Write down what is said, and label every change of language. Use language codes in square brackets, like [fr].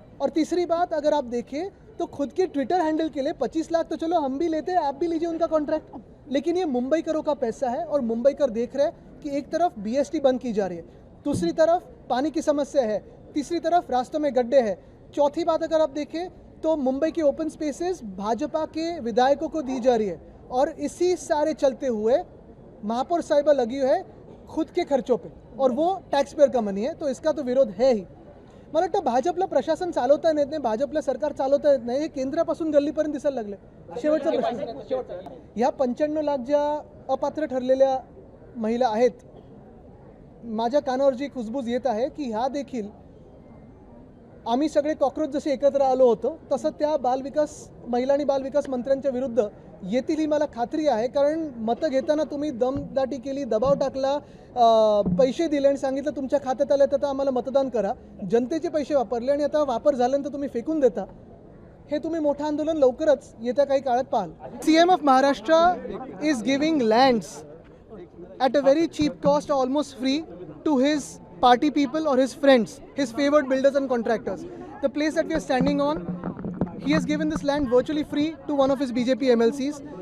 [hi] और तीसरी बात, अगर आप देखें तो खुद के ट्विटर हैंडल के लिए 25 लाख तो चलो हम भी लेते हैं, आप भी लीजिए उनका कॉन्ट्रैक्ट, लेकिन ये मुंबई करों का पैसा है और मुंबई कर देख रहे हैं कि एक तरफ बीएसटी बंद की जा रही है, दूसरी तरफ पानी की समस्या है, तीसरी तरफ रास्तों में गड्ढे हैं, चौथी बात अगर आप देखें तो मुंबई के ओपन स्पेसेस भाजपा के विधायकों को दी जा रही है और इसी सारे चलते हुए महापौर साहिबा लगी हुई है खुद के खर्चों पे और वो टॅक्स पेयर का मनी है, तो इसका तो विरोध है ही। [mr] मला वाटतं भाजपला प्रशासन चालवता येत नाही, भाजपला सरकार चालवता येत नाही, हे केंद्रापासून गल्लीपर्यंत दिसायला लागले। शेवटचा प्रश्न, ह्या 95 लाख ज्या अपात्र ठरलेल्या महिला आहेत, माझ्या कानावर जी कुजबूज येत आहे की ह्या देखील आम्ही सगळे कॉकरोच जसे एकत्र आलो होतो तसं त्या महिला आणि बालविकास मंत्र्यांच्या विरुद्ध येतील ही मला खात्री आहे। कारण मतं घेताना तुम्ही दमदाटी केली, दबाव टाकला, पैसे दिले आणि सांगितलं तुमच्या खात्यात आलं तर आम्हाला मतदान करा, जनतेचे पैसे वापरले आणि आता वापर झाल्यानंतर तुम्ही फेकून देता। हे तुम्ही मोठं आंदोलन लवकरच येत्या काही काळात पाहाल। [en] CM of Maharashtra is giving lands at a very cheap cost, almost free, to his party people or his friends, his favored builders and contractors. The place that we are standing on, he has given this land virtually free to one of his BJP MLCs.